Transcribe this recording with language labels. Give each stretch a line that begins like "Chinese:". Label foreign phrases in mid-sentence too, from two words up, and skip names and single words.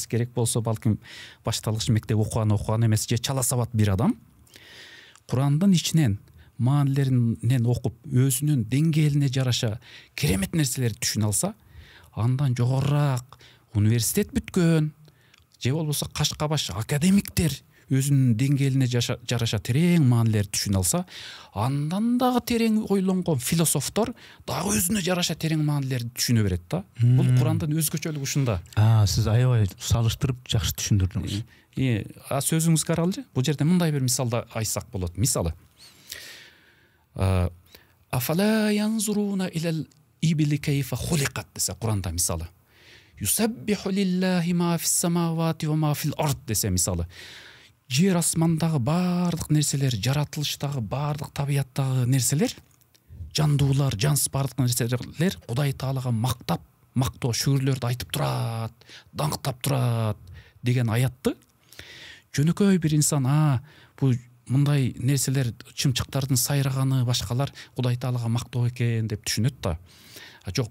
Kyrgyz: керек болсо балким башталгыч мектеп окуган эмес, же чала сабат бир адам Курандын ичинен маанилеринен окуп, өзүнүн деңгээлине жараша керемет нерселерди түшүнө алса, андан жогорурак университет бүткөн же болбосо кашкабаш академиктер өзүнүн деңгээлине жараша терең маанилерди түшүнө алса, андан дагы терең ойлонгон философтор дагы өзүнө жараша терең маанилерди түшүнө берет да. Бул Курандын өзгөчөлүгү ушунда. Сиз аябай салыштырып жакшы түшүндүрдүңүз. Сөзүңүзгө каралчы. Бул жерде мындай бир мисалда айтсак болот. Мисалы,
Arabic: أفلا ينظرون إلى الإبل كيف خلقت
Kyrgyz: десе Куранда, мисалы.
Arabic: يسبح لله ما في السماوات وما في الأرض
Kyrgyz: десе, мисалы. Жер асмандагы баардык нерселер, жаратылыштагы баардык табияттагы нерселер, жандуулар, жансыз баардык нерселер Кудай Таалага мактоо шүгүрлөрдү айтып турат, даңктап турат деген аятты жөнөкөй бир инсан, бул мындай нерселер, чымчыктардын сайраганы, башкалар Кудай Таалага мактоо экен деп түшүнөт да.